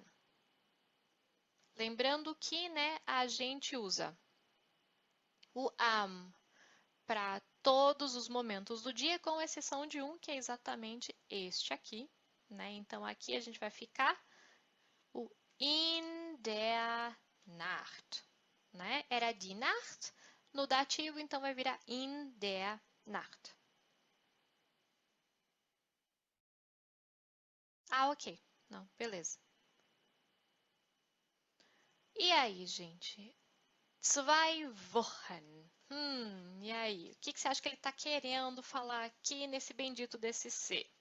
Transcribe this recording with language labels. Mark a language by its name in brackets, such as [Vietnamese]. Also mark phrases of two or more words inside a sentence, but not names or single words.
[Portuguese] Lembrando que, né, a gente usa o am para todos os momentos do dia, com exceção de um, que é exatamente este aqui, né? Então, aqui a gente vai ficar o [German] in der Nacht, [Portuguese] né? Era [German] die Nacht, [Portuguese] no dativo, então vai virar [German] in der Nacht. [Portuguese] Ah, ok. Não, beleza. E aí, gente? 2 Wochen. E aí? O que você acha que ele está querendo falar aqui nesse bendito desse C?